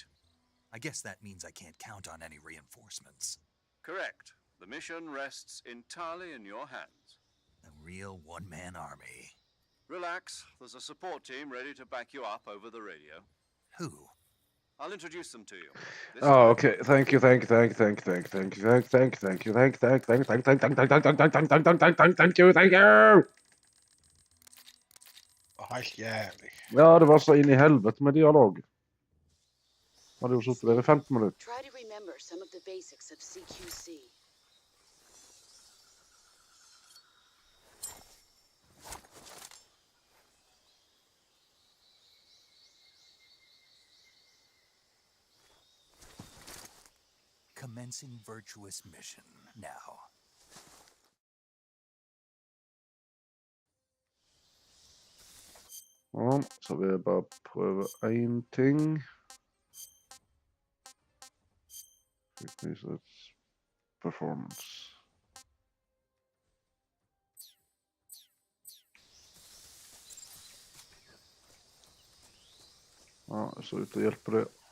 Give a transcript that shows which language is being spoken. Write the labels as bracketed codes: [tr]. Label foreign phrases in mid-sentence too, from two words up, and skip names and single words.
[en] I guess that means I can't count on any reinforcements. Correct. The mission rests entirely in your hands. A real one-man army. Relax. There's a support team ready to back you up over the radio. Who? I'll introduce them to you. This Oh, time- okay. Thank you. Thank you. [no] Helt jævlig. Ja, det var så inn i helvete med dialog. Hadde jo suttet der i 15 minutter. [en] Try to remember some of the basics of CQC. Commencing virtuous mission now. [no] Ja, så vil jeg bare prøve en ting. Performance. Ja, det ser ut til å hjelpe det.